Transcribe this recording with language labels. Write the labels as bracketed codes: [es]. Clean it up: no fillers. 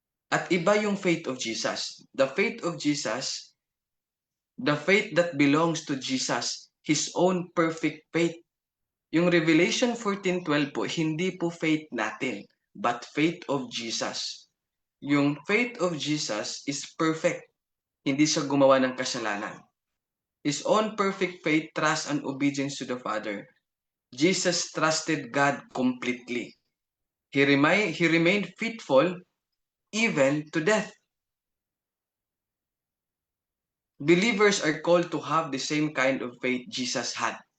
[tl] At iba yung [en] faith of Jesus. The faith of Jesus, the faith that belongs to Jesus, His own perfect faith. [tl] Yung Revelation 14:12 po, hindi po faith natin, [en] but faith of Jesus. Yung faith of Jesus is perfect. [tl] Hindi siya gumawa ng kasalanan. [en] His own perfect faith, trust, and obedience to the Father. Jesus trusted God completely. He remained faithful even to death. Believers are called to have the same kind of faith Jesus had.